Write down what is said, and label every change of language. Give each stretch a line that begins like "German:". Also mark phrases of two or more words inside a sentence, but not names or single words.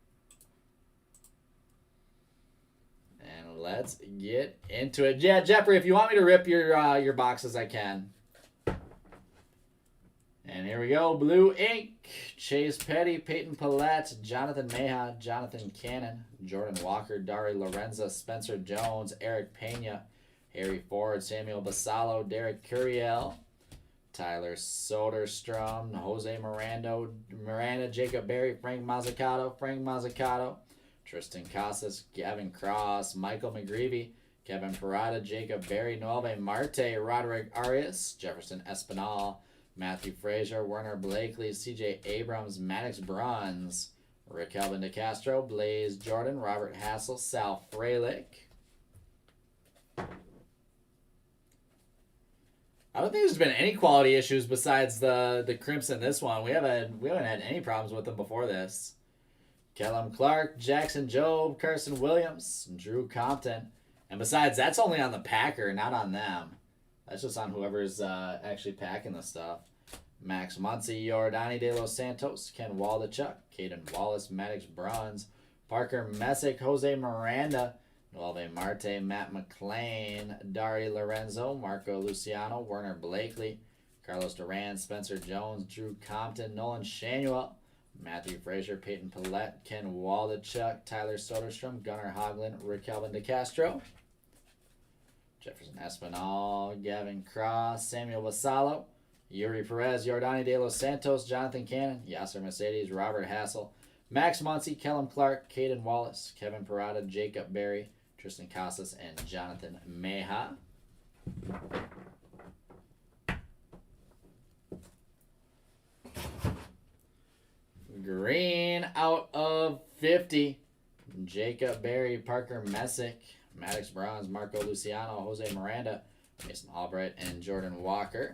English: And let's get into it. Yeah, Jeffrey, if you want me to rip your boxes, I can. And here we go. Blue Ink, Chase Petty, Peyton Pallette, Jonathan Meha, Jonathan Cannon, Jordan Walker, Dari Lorenza, Spencer Jones, Eric Pena, Harry Ford, Samuel Basallo, Derek Curiel, Tyler Soderstrom, Jose Miranda, Jacob Berry, Frank Mazzucato, Tristan Casas, Gavin Cross, Michael McGreevy, Kevin Parada, Jacob Berry, Noel Marte, Roderick Arias, Jefferson Espinal, Matthew Frazier, Werner Blakely, CJ Abrams, Maddox Bruns, Rick Calvin DeCastro, Blaze Jordan, Robert Hassel, Sal Frelick. I don't think there's been any quality issues besides the crimps in this one. We haven't had any problems with them before this. Kellum Clark, Jackson Jobe, Carson Williams, Drew Compton. And besides, that's only on the packer, not on them. That's just on whoever's actually packing the stuff. Max Muncy, Jordani De Los Santos, Ken Waldachuk, Caden Wallace, Maddox Bruns, Parker Messick, Jose Miranda, Noel Marte, Matt McClain, Dari Lorenzo, Marco Luciano, Werner Blakely, Carlos Duran, Spencer Jones, Drew Compton, Nolan Shanuel, Matthew Frazier, Peyton Pallette, Ken Waldachuk, Tyler Soderstrom, Gunnar Hoglund, Rick Calvin DeCastro, Jefferson Espinal, Gavin Cross, Samuel Basallo, Yuri Perez, Jordani De Los Santos, Jonathan Cannon, Yasser Mercedes, Robert Hassel, Max Muncy, Kellum Clark, Caden Wallace, Kevin Parada, Jacob Berry, Tristan Casas, and Jonathan Meha. Green out of 50. Jacob Berry, Parker Messick, Maddox Bruns, Marco Luciano, Jose Miranda, Mason Albright, and Jordan Walker.